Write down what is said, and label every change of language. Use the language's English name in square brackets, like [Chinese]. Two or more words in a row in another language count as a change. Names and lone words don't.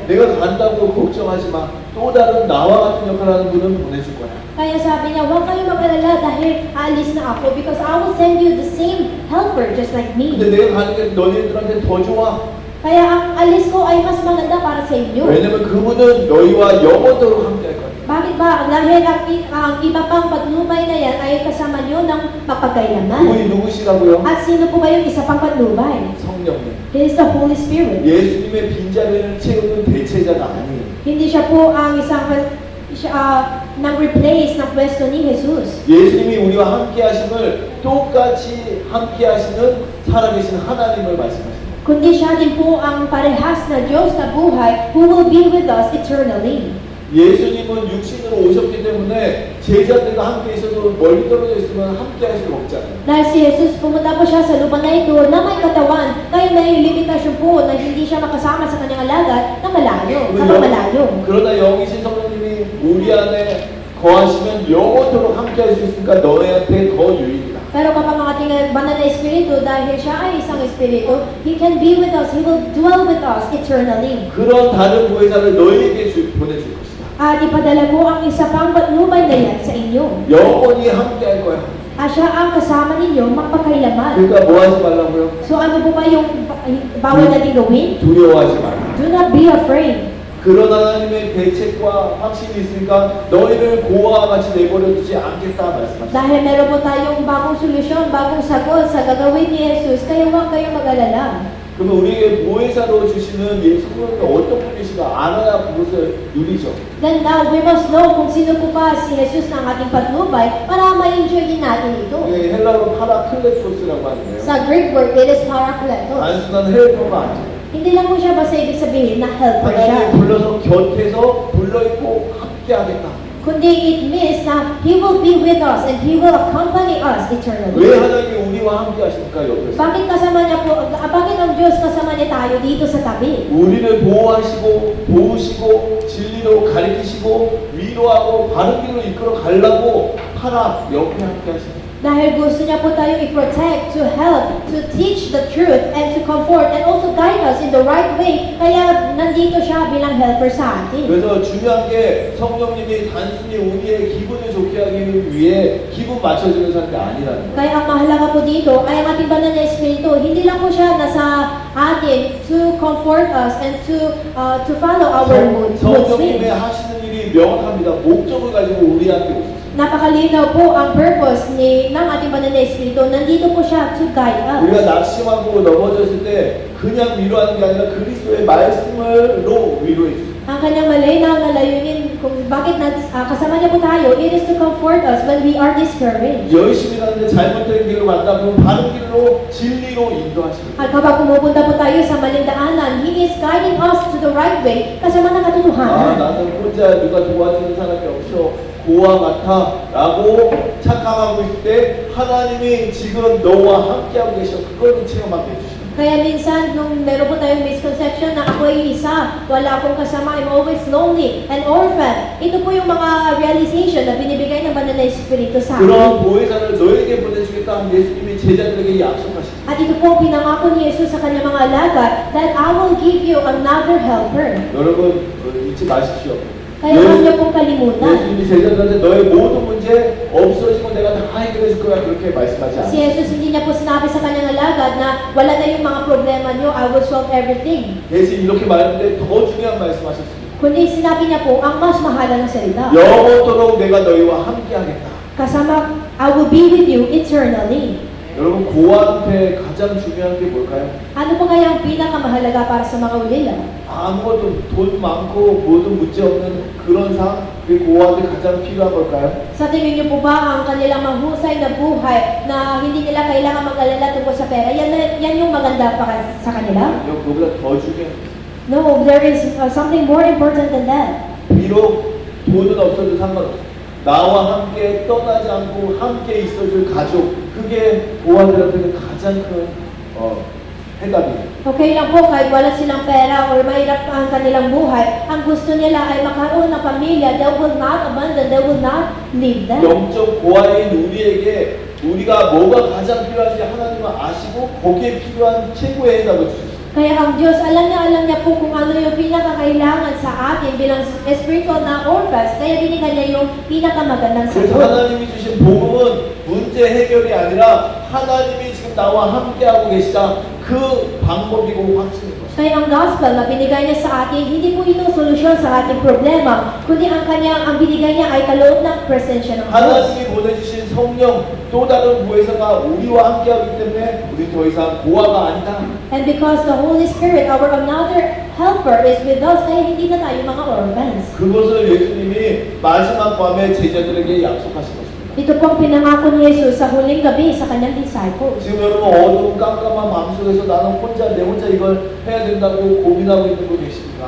[Korean] 내가 간다고 걱정하지 마. 또 다른 나와 같은 역할을 하는 분은 보내줄 거야. [Filipino] Kaya sabi niya, huwag kayong mag-alala dahil aalis na ako [English] because I will send you the same helper just like me. [Korean] 근데 내가 가는 게 너희들한테 더 좋아. [Filipino] Kaya ang alis ko ay mas maganda para sa inyo. [Korean] 왜냐면 그분은 너희와 영원토록 함께 할 거야. [Filipino] Bakit ba? Dahil ang iba pang patnubay na yan ay kasama niyo ng mapagkailanman. [Korean] 그분이 누구시라고요? [Filipino] At sino po ba yung isa pang patnubay? [Korean] 성령님. [English] It is the Holy Spirit. [Korean] 예수님의 빈자리를 채우는 대체자가 아니에요. [Filipino] Hindi siya po ang isang nang replace ng pwesto ni Jesus. [Korean] 예수님이 우리와 함께 하심을 똑같이 함께 하시는 살아계신 하나님을 말씀하십니다. [Filipino] Kundi siya din po ang parehas na Diyos na buhay [English] who will be with us eternally. [Korean] 예수님은 육신으로 오셨기 때문에 제자들과 함께 있어도 멀리 떨어져 있으면 함께 할 수가 없잖아요. [Filipino] Dahil si Jesus, pumunta po siya sa lupa na ito na may katawan, kaya may limitasyon po na hindi siya makasama sa kanyang alagad na malayo, kapag malayo. [Korean] 그러나 영이신 성령님이 우리 안에 거하시면 영원토록 함께 할 수 있으니까 너희한테 더 유익이다. [Filipino] Pero kapag ang ating banal na espiritu, dahil siya ay isang espiritu, [English] He can be with us, He will dwell with us eternally. [Korean] 그런 다른 보혜사를 너희에게 보내줄 것이다. [Filipino] At ipadala ko ang isa pang patnubay na yan sa inyo. [Korean] 영원히 함께 할 거야. [Filipino] At siya ang kasama ninyo magpakailaman. [Korean] 그러니까 뭐 하지 말라고요? [Filipino] So ano po ba yung bawal natin gawin? [Korean] 두려워하지 말라. [English] Do not be afraid. [Korean] 그런 하나님의 대책과 확신이 있으니까 너희를 고아와 같이 내버려두지 않겠다 말씀하셨습니다. [Filipino] Dahil meron po tayong bagong solusyon, bagong sagot sa gagawin ni Jesus, kaya huwag kayong mag-alala. [Korean] 그러면 우리에게 보혜사로 주시는 예 성령이 어떤 분이신가 알아야 그것을 누리죠. [English] Then now, we must know [Filipino] kung sino po ba si Jesus ng ating patnubay para ma-enjoy din natin ito. [Korean] 이게 헬라어로 파라클레토스라고 하는데요. [English] Sa Greek word, it is parakletos. [Korean] 단순한 헬퍼가 아니에요. [Filipino] Hindi lang po siya basta ibig sabihin na helper siya. [Korean] 하나님이 불러서 곁에서 불러있고 함께 하겠다. [English] kundi it means na He will be with us and He will accompany us [Korean] 왜 [English] eternally. [Korean] 하나님이 우리와 함께 하십니까? 옆에서 [Filipino] Bakit kasama niya po, bakit ang Diyos kasama niya tayo dito sa tabi? [Korean] 우리를 보호하시고 도우시고 진리로 가르치시고 위로하고 바른 길로 이끌어 가려고 하나 옆에 함께 하십니다. [Filipino] Dahil gusto niya po tayo i-protect, [English] to help, to teach the truth, and to comfort, and also guide us in the right way. [Filipino] Kaya nandito siya bilang helper sa atin. [Korean] 그래서 중요한 게 성령님이 단순히 우리의 기분을 좋게 하기 위해 기분 맞춰주는 사람이 아니라는 거예요. [Filipino] Kaya ang mahalaga po dito ay ang ating banal na Espiritu, hindi lang po siya nasa atin [English] to comfort us and to follow our mood [Korean] 성령님의 [English] swings. [Korean] 하시는 일이 명확합니다. 목적을 가지고 우리한테 오셨어요. [Filipino] Napakalinaw po ang purpose ng ating banal na Espiritu. Nandito po siya [English] to guide [Korean] 우리가 [English] us. [Korean] 낙심하고 넘어졌을 때 그냥 위로하는 게 아니라 그리스도의 말씀으로 위로해 주세요. [Filipino] Ang kanyang malinaw na layunin kung bakit kasama niya po tayo, [English] it is to comfort us when we are discouraged. [Korean] 열심히 가는데 잘못된 길로 간다 그러면 바른 길로 진리로 인도하십니다. [Filipino] At kapag pumupunta po tayo sa maling daanan, [English] He is guiding us to the right way [Filipino] kasama ng 아 katotohanan. [Korean] 나는 혼자 누가 도와주는 사람이 없어 고아 같아 라고 착각하고 있을 때 하나님이 지금 너와 함께하고 계셔 그걸 체험하게 해주십니다. [Filipino] Kaya minsan, nung meron po tayong misconception na ako ay isa, wala akong kasama, [English] I'm always lonely, and orphan. [Filipino] Ito po yung mga realization na binibigay ng banal na Espiritu sa atin. [Korean] 그런 보혜사를 너에게 보내주겠다 예수님이 제자들에게 약속하십니다. [Filipino] At ito po pinangako ni Jesus sa kanyang mga alagad [English] that I will give you another helper. [Korean] 여러분 잊지 마십시오. [Filipino] Kaya huwag niyo pong kalimutan. [Korean] 예수님이 제자들한테 너의 모든 문제 없어지고 내가 다 해결해 줄 거야 그렇게 말씀하지 [Filipino] Si [Korean] 않아요. [Filipino] Jesus hindi niya po sinabi sa kanyang alagad na wala na yung mga problema niyo, [English] I will solve everything. [Korean] 예수님 이렇게 말했는데 더 중요한 말씀하셨습니다. [Filipino] Kundi sinabi niya po ang mas mahalagang salita. [Korean] 영원토록 내가 너희와 함께하겠다. [Filipino] Kasama, [English] I will be with you eternally. [Korean] 여러분 고아한테 가장 중요한 게 뭘까요? [Filipino] Ano po kaya ang pinakamahalaga para sa mga ulila? [Korean] 아무것도 돈 많고 모든 문제 없는 그런 삶, 그게 고아한테 가장 필요한 걸까요? [Filipino] Sa tingin niyo po ba ang kanilang mahusay na buhay na hindi nila kailangan mag-alala tungkol sa pera? Yan yung maganda para sa kanila? [Korean] 아니요, 그보다 더 중요한 게 [English] No, there is something more important than that. [Korean] 비록 돈은 없어도 상관없어요. 나와 함께 떠나지 않고 함께 있어줄 가족, 그게 고아들한테는 가장 큰 해답이에요. [Filipino] Okay lang po kahit wala silang pera or mahirap ang kanilang buhay. Ang gusto nila ay magkaroon ng pamilya. [English] They will not abandon, they will not leave them. [Korean] 영적 고아인 우리에게 우리가 뭐가 가장 필요한지 하나님은 아시고 거기에 필요한 최고의 해답을 주셨어요. [Filipino] Kaya ang Diyos, alam niya po kung ano yung pinakakailangan sa atin bilang spiritual na orphans. Kaya binigyan niya yung pinakamagandang [Korean] 그래서 [Filipino] sagot. [Korean] 하나님이 주신 복음은 문제 해결이 아니라 하나님이 지금 나와 함께하고 계시다. 그 방법이고 확신인 것입니다. [Filipino] Kaya ang gospel na binigay niya sa atin, hindi po ito solusyon sa ating problema, kundi ang binigay niya ay kaloob ng presensya ng Diyos. [Korean] 하나님이 보내주신 성령 또 다른 보혜사가 우리와 함께하기 때문에 우리 더 이상 고아가 아니다. [English] And because the Holy Spirit, our another helper, is with us, [Filipino] kaya hindi na tayo mga orphans. [Korean] 그것을 예수님이 마지막 밤에 제자들에게 약속하신 것입니다. [Filipino] Ito pong pinangako ni Jesus sa huling gabi sa kanyang disciples. [Korean] 지금 여러분 어두운 깜깜한 마음속에서 나는 내 혼자 이걸 해야 된다고 고민하고 있는 분 계십니까?